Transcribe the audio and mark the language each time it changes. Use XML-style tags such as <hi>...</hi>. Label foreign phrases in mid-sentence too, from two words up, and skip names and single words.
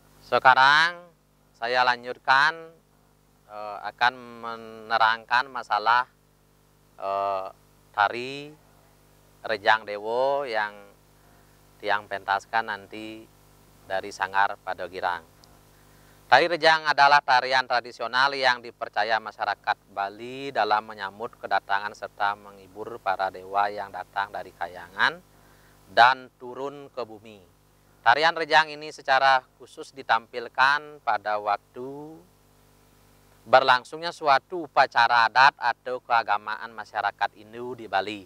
<id>Sekarang saya lanjutkan akan menerangkan masalah tari Rejang Dewo yang tiang pentaskan nanti dari Sanggar Padogirang. Tari Rejang adalah tarian tradisional yang dipercaya masyarakat Bali dalam menyambut kedatangan serta menghibur para dewa yang datang dari kayangan dan turun ke bumi. Tarian Rejang ini secara khusus ditampilkan pada waktu berlangsungnya suatu upacara adat atau keagamaan masyarakat Hindu di Bali.</id>